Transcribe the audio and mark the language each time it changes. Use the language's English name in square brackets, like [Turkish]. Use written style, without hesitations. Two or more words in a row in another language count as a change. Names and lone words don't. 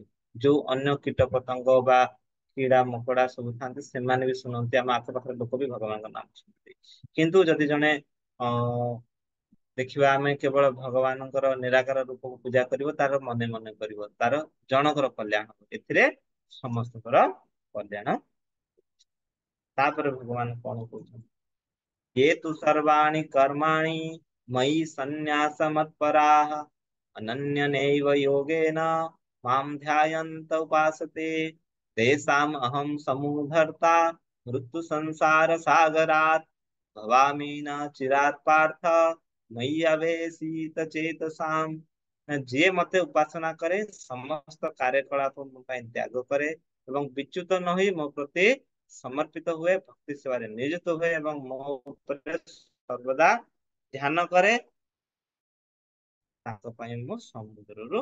[Odia] ଯୋଉ ଅନ୍ୟ କୀଟ ପତଙ୍ଗ ବା କିଡା ମକଡା ସବୁ ଥାନ୍ତି ସେମାନେ ବି ଶୁଣନ୍ତି, ଆମ ଆଖପାଖରେ ଲୋକ ବି ଭଗବାନଙ୍କ ନାମ ଶୁଣନ୍ତି। କିନ୍ତୁ ଯଦି ଜଣେ ଅ ଦେଖିବା ଆମେ କେବଳ ଭଗବାନଙ୍କର ନିରାକାର ରୂପକୁ ପୂଜା କରିବ ତାର ମନେ ମନେ କରିବ ତାର ଜଣଙ୍କର କଲ୍ୟାଣ ହବ, ଏଥିରେ ସମସ୍ତଙ୍କର କଲ୍ୟାଣ। ତାପରେ ଭଗବାନ କଣ କହୁଛନ୍ତି? [Sanskrit] ये तु सर्वाणि कर्माणि मयि सन्न्यास मत्पराः अनन्यनैव योगेन मां ध्यायन्त उपासते तेषाम् अहं समूढर्ता मृत्यु संसार सागरात् भवामि न चिरात् पार्थ मयि अवेशित चेतसाम्। [Odia] ଯିଏ ମତେ ଉପାସନା କରେ ସମସ୍ତ କାର୍ଯ୍ୟକଳାପ ମୋ ପାଇଁ ତ୍ୟାଗ କରେ ଏବଂ ବିଚ୍ୟୁତ ନ ହୋଇ ମୋ ପ୍ରତି ସମର୍ପିତ ହୁଏ, ଭକ୍ତି ସେବାରେ ନିୟୋଜିତ ହୁଏ ଏବଂ ମୋ ଉପରେ ସର୍ବଦା ଧ୍ୟାନ କରେ, ତାଙ୍କ ପାଇଁ ମୁଁ ସମୁଦ୍ରରୁ।